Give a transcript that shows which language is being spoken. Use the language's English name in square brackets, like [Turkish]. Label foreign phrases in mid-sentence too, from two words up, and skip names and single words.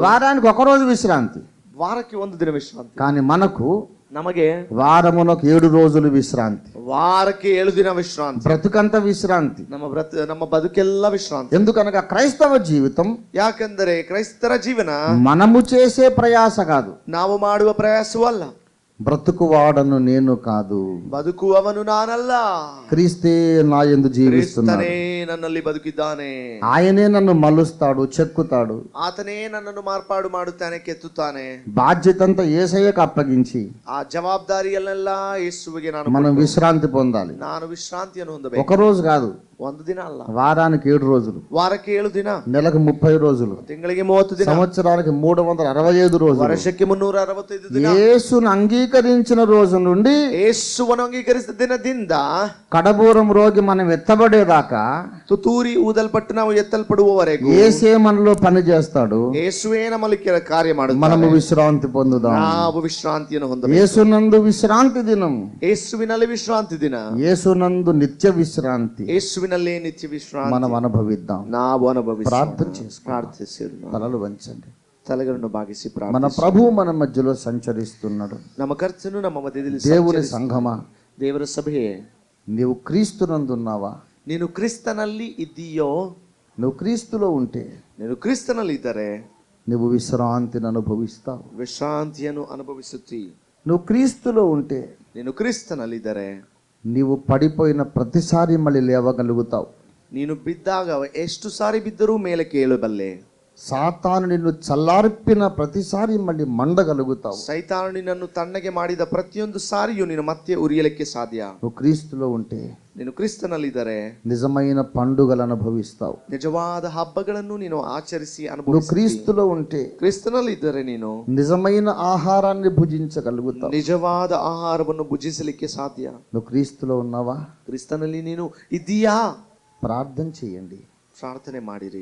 [Telugu] వారానికి ఒక రోజు విశ్రాంతి. [Kannada] ವಾರಕ್ಕೆ ಒಂದು ದಿನ ವಿಶ್ರಾಂತಿ. [Telugu] కానీ మనకు [Kannada] ನಮಗೆ [Telugu] వారమునకు 7 రోజులు విశ్రాంతి. [Kannada] ವಾರಕ್ಕೆ 7 ದಿನ ವಿಶ್ರಾಂತಿ. [Telugu] బ్రతుకంత విశ్రాంతి. [Kannada] ನಮ್ಮ ಬದುಕೆಲ್ಲ ವಿಶ್ರಾಂತಿ. [Telugu] ఎందుకనగా క్రైస్తవ జీవితం [Kannada] ಯಾಕೆಂದರೆ ಕ್ರೈಸ್ತರ ಜೀವನ [Telugu] మనము చేసే ప్రయాస కాదు, [Kannada] ನಾವು ಮಾಡುವ ಪ್ರಯಾಸವೂ ಅಲ್ಲ. [Telugu] బ్రతుకువాడను నేను కాదు, [Kannada] ಬದುಕುವವನು ನಾನಲ್ಲ, [Telugu] క్రీస్తే నా యందు జీవిస్తున్నాడు. [Kannada] ಕ್ರಿಸ್ತನೇ ನನ್ನಲ್ಲಿ ಬದುಕಿದ್ದಾನೆ. [Telugu] ఆయనే నన్ను మలుస్తాడు, చెక్కుతాడు. [Kannada] ಆತನೇ ನನ್ನನ್ನು ಮಾರ್ಪಾಡು ಮಾಡುತ್ತಾನೆ, ಕೆತ್ತುತ್ತಾನೆ. [Telugu] బాధ్యతంతా యేసయ్యకు అప్పగించి [Kannada] ಆ ಜವಾಬ್ದಾರಿಯನ್ನೆಲ್ಲ ಯೇಸುವಿಗೆ [Telugu] మనం విశ్రాంతి పొందాలి. [Kannada] ನಾನು ವಿಶ್ರಾಂತಿಯನ್ನು ಹೊಂದಬೇಕು. [Telugu] ఒక రోజు కాదు, [Kannada] ಒಂದು ದಿನ ಅಲ್ಲ, [Telugu] వారానికి 7 రోజులు, [Kannada] ವಾರಕ್ಕೆ 7 ದಿನ, [Telugu] నెలకు 30 రోజులు, [Kannada] ತಿಂಗಳಿಗೆ 30 ದಿನ, [Telugu] సంవత్సరానికి 365 రోజులు. [Kannada] ವರ್ಷಕ್ಕೆ 365 ದಿನ. [Telugu] యేసును అంగీకరించిన రోజు నుండి [Kannada] ಯೇಸುವನ್ನು ಅಂಗೀಕರಿಸಿದ ದಿನದಿಂದ [Telugu] కడబూరం రోగి మనం ఎత్తబడేదాకా [Kannada] ತುತ್ತೂರಿ ಊದಲ್ಪಟ್ಟು ನಾವು ಎತ್ತಲ್ಪಡುವವರೆಗೂ [Telugu] యేసే మనలో పని చేస్తాడు. [Kannada] ಯೇಸುವೇ ನಮ್ಮಲ್ಲಿ ಕಾರ್ಯ ಮಾಡುತ್ತಾನೆ. [Telugu] మనము విశ్రాంతి పొందుదాం. [Kannada] ನಾವು ವಿಶ್ರಾಂತಿಯನ್ನು ಹೊಂದಬೇಕು. [Telugu] యేసునందు విశ్రాంతి దినం, [Kannada] ಯೇಸುವಿನಲ್ಲಿ ವಿಶ್ರಾಂತಿ ದಿನ, [Telugu] యేసునందు నిత్య విశ్రాంతి [Kannada] ಯೇಸುವಿನಲ್ಲಿ ನಿತ್ಯ ವಿಶ್ರಾಂತಿ [Telugu] మనం అనుభవిద్దాం. [Kannada] ನಾವು ಅನುಭವಿಸಿ [Telugu] ప్రార్థన చేసుకో, [Kannada] ಪ್ರಾರ್ಥಿಸಿ [Telugu] తలలు వంచండి. [Kannada] ತಲೆಗಳನ್ನು ಬಾಗಿಸಿ [Telugu] మన [Kannada] ಪ್ರಾರ್ಥಿಸಿ. [Telugu] ప్రభువు మన మధ్యలో సంచరిస్తున్నాడు. [Kannada] ನಮ್ಮ ಕರ್ತನು ನಮ್ಮ ಮಧ್ಯದಲ್ಲಿ [Telugu] దేవుని [Kannada] ಸಂಚರಿಸಿ. [Telugu] సంఘమా, [Kannada] ದೇವರ ಸಭೆಯೇ, [Telugu] నీవు క్రీస్తునందున్నావా? [Kannada] ನೀನು ಕ್ರಿಸ್ತನಲ್ಲಿ ಇದ್ದೀಯೋ? [Telugu] నువ్వు క్రీస్తులో ఉంటే [Kannada] ನೀನು ಕ್ರಿಸ್ತನಲ್ಲಿ ಇದ್ದರೆ [Telugu] నువ్వు విశ్రాంతిని అనుభవిస్తావు. [Kannada] ವಿಶ್ರಾಂತಿಯನ್ನು ಅನುಭವಿಸುತ್ತಿ. [Telugu] నువ్వు క్రీస్తులో ఉంటే [Kannada] ನೀನು ಕ್ರಿಸ್ತನಲ್ಲಿದ್ದರೆ [Telugu] నీవు పడిపోయిన ప్రతిసారి మళ్ళీ లేవగలుగుతావు. [Kannada] ನೀನು ಬಿದ್ದಾಗ ಎಷ್ಟು ಸಾರಿ ಬಿದ್ದರೂ ಮೇಲೆ ಕೇಳಬಲ್ಲೆ. [Telugu] సాతాను నిన్ను చల్లార్పిన ప్రతిసారి మళ్ళీ మండగలుగుతావు. [Kannada] ಸೈತಾನು ನಿನ್ನನ್ನು ತಣ್ಣಗೆ ಮಾಡಿದ ಪ್ರತಿಯೊಂದು ಸಾರಿಯೂ ನೀನು ಮತ್ತೆ ಉರಿಯಲಿಕ್ಕೆ ಸಾಧ್ಯ. [Telugu] నువ్వు క్రీస్తులో ఉంటే [Kannada] ನೀನು ಕ್ರಿಸ್ತನಲ್ಲಿದ್ದರೆ [Telugu] నిజమైన పండుగలు అనుభవిస్తావు. [Kannada] ನಿಜವಾದ ಹಬ್ಬಗಳನ್ನು ನೀನು ಆಚರಿಸಿ [Telugu] నువ్వు [Kannada] ಅನುಭವಿಸುತ್ತಿ. [Telugu] క్రీస్తులో ఉంటే [Kannada] ಕ್ರಿಸ್ತನಲ್ಲಿದ್ದರೆ ನೀನು [Telugu] నిజమైన ఆహారాన్ని భుజించగలుగుతావు. [Kannada] ನಿಜವಾದ ಆಹಾರವನ್ನು ಭುಜಿಸಲಿಕ್ಕೆ ಸಾಧ್ಯ. [Telugu] నువ్వు క్రీస్తులో ఉన్నావా? [Kannada] ಕ್ರಿಸ್ತನಲ್ಲಿ ನೀನು ಇದ್ದೀಯಾ? [Telugu] ప్రార్థన చేయండి. [Kannada] ಪ್ರಾರ್ಥನೆ ಮಾಡಿರಿ.